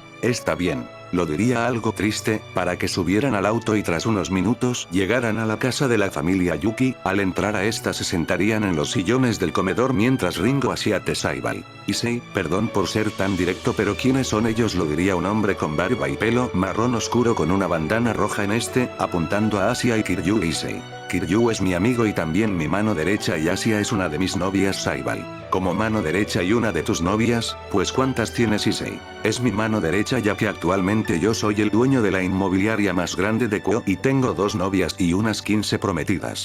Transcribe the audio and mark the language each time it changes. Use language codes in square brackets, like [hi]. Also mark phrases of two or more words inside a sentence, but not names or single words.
[es] Está bien, lo diría algo triste, para que subieran al auto y tras unos minutos llegaran a la casa de la familia Yuki. Al entrar a esta se sentarían en los sillones del comedor mientras Ringo hacía té Saibai. Issei, perdón por ser tan directo pero ¿quiénes son ellos? Lo diría un hombre con barba y pelo marrón oscuro con una bandana roja apuntando a Asia y Kiryu. Issei. Kiryu es mi amigo y también mi mano derecha y Asia es una de mis novias. Saibai. Como mano derecha y una de tus novias, pues ¿cuántas tienes? Issei. Es mi mano derecha ya que actualmente yo soy el dueño de la inmobiliaria más grande de Kyo y tengo 2 novias y unas 15 prometidas.